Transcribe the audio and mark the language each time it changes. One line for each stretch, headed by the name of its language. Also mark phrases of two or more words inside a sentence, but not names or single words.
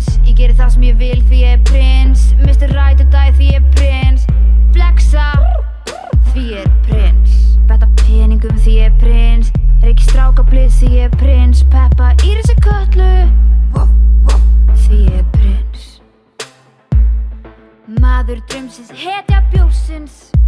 Icelandic: Ég geri það sem ég vil því ég prins.
English: Mr. Right or Die
Icelandic: því ég prins. Flexa því ég prins. Betta peningum því ég prins. Reiki strákabliss því ég prins. Peppa Írisi Kötlu því ég prins. Maður draumsins, hetja bjórsins.